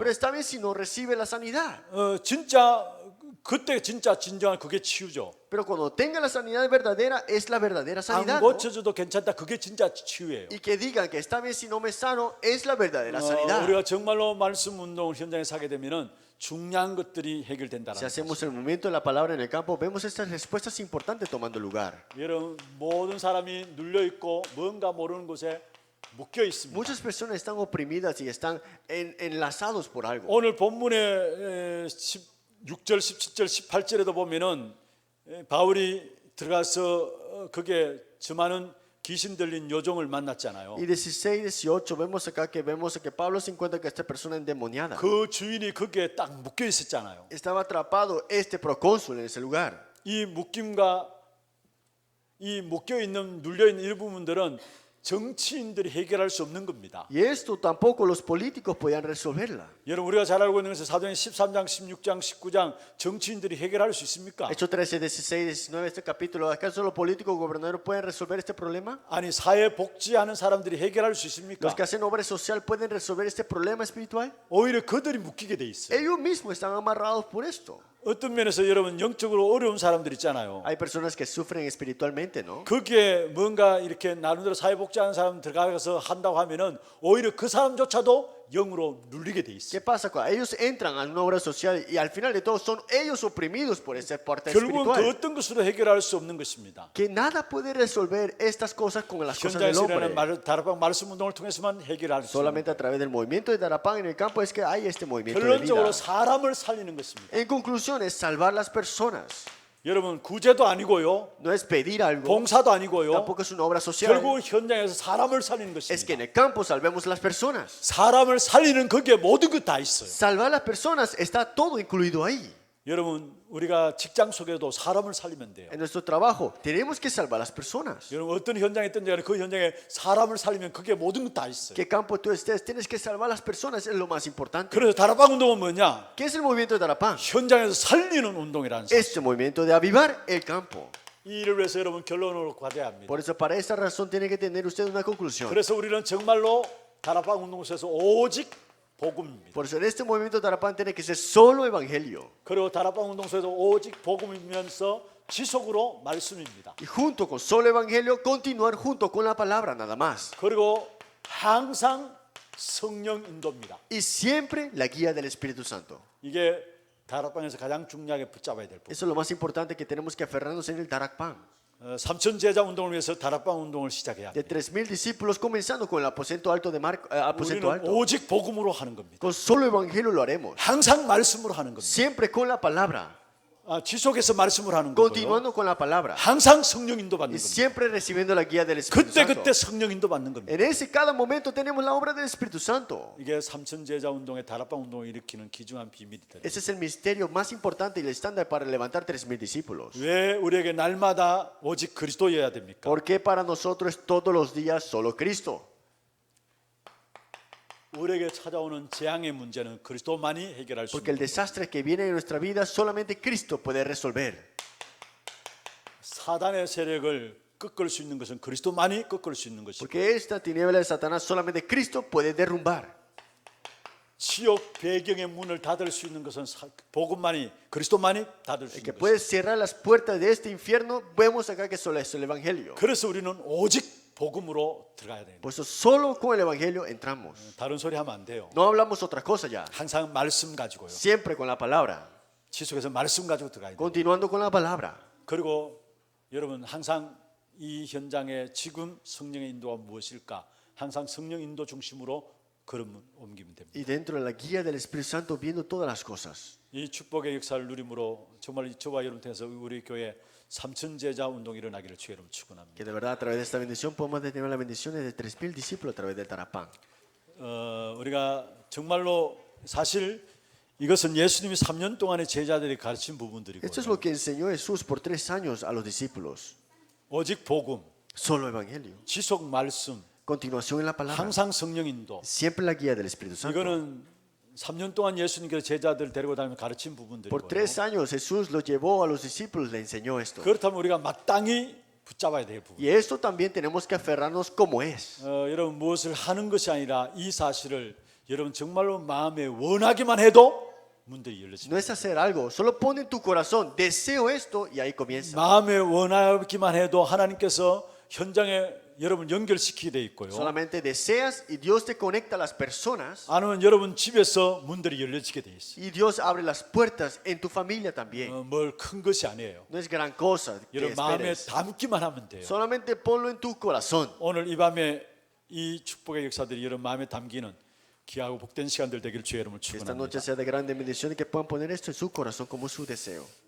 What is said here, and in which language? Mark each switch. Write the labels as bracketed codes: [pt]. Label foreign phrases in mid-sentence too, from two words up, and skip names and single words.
[es] Pero está bien si no recibe la sanidad. [ko] 진짜 그때 진짜 진정한 그게 치유죠. [es] Pero cuando tenga la sanidad verdadera, es la verdadera [ko] 안 [es] sanidad. ¿no? [ko] 고쳐져도 괜찮다. 그게 진짜 치유예요. [es] Y que digan que está bien si no me sano, es la verdadera sanidad. [ko] 우리가 정말로 말씀 운동을 현장에서 하게 되면은 중요한 것들이 해결된다는 [es] Si [ko] 거죠. [es] hacemos el movimiento de la palabra en el campo, vemos estas respuestas importantes tomando lugar. [ko] 여러분 모든 사람이 눌려 있고 뭔가 모르는 곳에 묶여 있습니다. [es] Muchas personas están oprimidas y están enlazados por algo. [ko] 오늘 본문의 16절, 17절, 18절에도 보면은 바울이 들어가서 거기에 저 많은 귀신 들린 요종을 만났잖아요. [es] Y 16, 18 vemos acá que Pablo se encuentra que esta persona endemoniada. [ko] 그 주인이 거기에 딱 묶여 있었잖아요. [es] Estaba atrapado este procónsul en ese lugar. [ko] 이 묶임과 이 묶여 있는 눌려 있는 이 부분들은 정치인들이 해결할 수 없는 겁니다. [es] Y esto tampoco los políticos podían resolverla. [ko] 여러분 우리가 잘 알고 있는 것은 사도행 13장, 16장, 19장 정치인들이 해결할 수 있습니까? [es] Hechos 13, 16, 19, este capítulo. ¿Acaso los políticos gobernadores pueden resolver este problema? [ko] 아니 사회 복지하는 사람들이 해결할 수 있습니까? [es] ¿Los que hacen obra social pueden resolver este problema espiritual? [ko] 오히려 그들이 묶이게 돼 있어요. [es] Ellos mismos están amarrados por esto. [ko] 어떤 면에서 여러분 영적으로 어려운 사람들 있잖아요. [es] Hay personas que sufren espiritualmente, ¿no? [ko] 거기에 뭔가 이렇게 나름대로 사회복지하는 사람 들어가서 한다고 하면은 오히려 그 사람조차도 영으로 눌리게 돼 있어요. [es] ¿Qué pasa? Cuando ellos entran a una obra social y al final de todo son ellos oprimidos por esa parte [ko] 결국은 그 [es] espiritual. [ko] 어떤 것으로 해결할 수 없는 것입니다. [es] Que nada puede resolver estas cosas con las cosas del [ko] 현장에서 [es] hombre. [ko] 일어나는 다락방 말씀 운동을 통해서만 해결할 수 있는 [es] Solamente a través del movimiento de Darapán en el campo es que hay este movimiento de vida. [ko] 결론적으로 사람을 살리는 것입니다. [es] En conclusión es salvar las personas. [ko] 여러분 구제도 아니고요. [es] No es pedir algo. [ko] 봉사도 아니고요. [es] Tampoco es una obra social. [ko] 결국 현장에서 사람을 살리는 [es] Es que en [ko] 것입니다. [es] el campo salvemos las personas. [ko] 사람을 살리는 거기에 모든 것 다 있어요. [es] Salvar las personas está todo incluido ahí. [ko] 여러분 우리가 직장 속에도 사람을 살리면 돼요. [es] En nuestro trabajo tenemos que salvar las personas. [ko] 여러분 어떤 현장에 있든지 간에 그 현장에 사람을 살리면 그게 모든 것 다 있어요. [es] ¿Qué campo tú estés? Tienes que salvar las personas, es lo más importante. [ko] 그래서 다락방 운동은 뭐냐? [es] ¿Qué es el movimiento de Darapán? [ko] 현장에서 살리는 운동이라는 사실. [es] Este movimiento de avivar el campo. [ko] 이 일을 위해서 여러분 결론으로 가져야 합니다. [es] Por eso, para esta razón, tiene que tener usted una conclusión. [ko] 그래서 우리는 정말로 다락방 운동에서 오직 복음입니다. [es] Por eso, en este movimiento de Darapán tiene que ser solo evangelio. [ko] 그리고 다락방 운동소에서 오직 복음이면서 지속으로 말씀입니다. [es] Y junto con solo evangelio, continuar junto con la palabra, nada más. [ko] 그리고 항상 성령 인도입니다. [es] Y siempre la guía del Espíritu Santo. [ko] 이게 다락방에서 가장 중요하게 붙잡아야 될 부분. [es] Eso es lo más importante que tenemos que aferrarnos en el Darapán. [ko] 삼천 제자 운동을 위해서 다락방 운동을 시작해야 [es] De [ko] 합니다. [es] 3.000 discípulos, comenzando con el aposento alto de aposento [ko] 우리는 [es] alto. [ko] 오직 복음으로 하는 겁니다. [es] Con solo evangelio lo haremos. [ko] 항상 말씀으로 하는 겁니다. [es] Siempre con la palabra. [ko] 지속해서 말씀을 하는 거고요. [es] Continuando con la palabra. [ko] 항상 성령 인도 받는 [es] Y [ko] 겁니다. [es] siempre recibiendo la guía del Espíritu [ko] 그때 [es] Santo. [ko] 그때 성령 인도 받는 겁니다. [es] En ese cada momento tenemos la obra del Espíritu Santo. [ko] 이게 삼천 제자 운동의 다락방 운동을 일으키는 귀중한 비밀이다. [es] Ese es el misterio más importante y el estándar para levantar 3.000 discípulos. [ko] 왜 우리에게 날마다 오직 그리스도여야 됩니까? [es] ¿Por qué para nosotros todos los días solo Cristo? [ko] 우리에게 찾아오는 재앙의 문제는 그리스도만이 해결할 수 [es] Porque el [ko] 있는 [es] desastre que viene en nuestra vida solamente Cristo puede resolver. [ko] 사단의 세력을 꺾을 수 있는 것은 그리스도만이 꺾을 수 있는 것이고 [es] Porque esta tiniebla de Satanás solamente Cristo puede derrumbar. [ko] 지옥 배경의 문을 닫을 수 있는 것은 복음만이 그리스도만이 닫을 수 [es] El que [ko] 있는 [es] puede [ko] 것이고 [es] cerrar las puertas de este infierno, vemos acá que solo es el Evangelio. [ko] 그래서 우리는 오직 복음으로 들어가야 됩니다. [es] Por eso solo con el Evangelio entramos. [ko] 다른 소리 하면 안 돼요. [es] No hablamos otra cosa ya. [ko] 항상 말씀 가지고요. [es] Siempre con la palabra. [ko] 지속해서 말씀 가지고 들어가야 돼요. [es] Continuando con la palabra. [ko] 그리고 여러분 항상 이 현장에 지금 성령의 인도가 무엇일까? 항상 성령 인도 중심으로 걸음 옮기면 됩니다. [es] Y dentro de la guía del Espíritu Santo viendo todas las cosas. [ko] 이 축복의 역사를 누림으로 정말 저와 여러분 통해서 우리 교회 삼천 제자 운동이 일어나기를 주의 이름으로 축원합니다. [es] Que de verdad a través de esta bendición podemos tener las bendiciones de 3.000 discípulos a través del Tarapán. [ko] 우리가 정말로 사실 이것은 예수님이 3년 동안의 제자들이 가르친 부분들이고 [es] Esto es lo que enseñó Jesús por 3 años a los discípulos. [ko] 오직 복음, [es] Solo Evangelio. [ko] 지속 말씀, [es] Continuación en la palabra. [ko] 항상 성령 인도. [es] Siempre la guía del Espíritu Santo. [ko] 이거는 3년 동안 예수님께서 제자들 데리고 다니면서 가르친 [es] Por [ko] 부분들이고 [es] 3 años Jesús lo llevó a los discípulos, le enseñó esto. [ko] 그렇다면 우리가 마땅히 붙잡아야 될 부분. [es] Y esto también tenemos que aferrarnos como es. [ko] 여러분 무엇을 하는 것이 아니라 이 사실을 여러분 정말로 마음에 원하기만 해도 문들이 열려집니다. [es] No es hacer algo, solo pon en tu corazón, deseo esto y ahí comienza. [ko] 마음에 원하기만 해도 하나님께서 현장에 여러분 연결시키게 돼 있고요. [es] Solamente deseas y Dios te conecta a las personas [ko] 아니면 여러분 집에서 문들이 열려지게 돼 있어요. [es] y Dios abre las puertas en tu familia también. [ko] 뭘 큰 것이 아니에요. [es] No es gran cosa que [ko] 여러분 마음에 [es] esperes. [ko] 담기만 하면 돼요. [es] Solamente ponlo en tu corazón. [ko] 오늘 이 밤에 이 축복의 역사들이 여러분 마음에 담기는 귀하고 복된 시간들 되길 주의 이름으로 [es] Que esta [ko] 축원합니다. [es] noche sea de grande bendición y que puedan poner esto en su corazón como su deseo.